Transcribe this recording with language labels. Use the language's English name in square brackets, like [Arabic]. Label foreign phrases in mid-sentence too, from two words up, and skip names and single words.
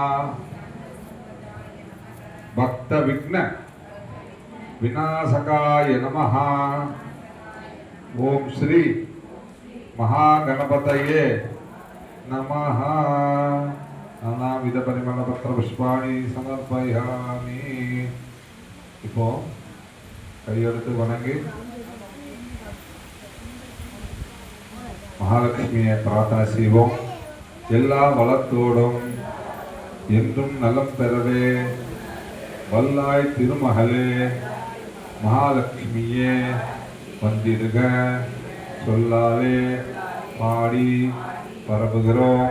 [Sanskrit] भक्त विघ्न विनाशकाय नमः। ओम श्री महागणपतये नमः। नानाविध परिमल पत्र पुष्पाणि समर्पयामि। [Tamil] இப்போ கையெடுத்து வணங்கி மகாலட்சுமியை பிரார்த்தனை செய்வோம். எல்லா வளத்தோடும் என்றும் நலம் பெறவே வல்லாய் திருமகளே மகாலட்சுமியே வந்திருக சொல்லாவே பாடி பரப்புகிறோம்.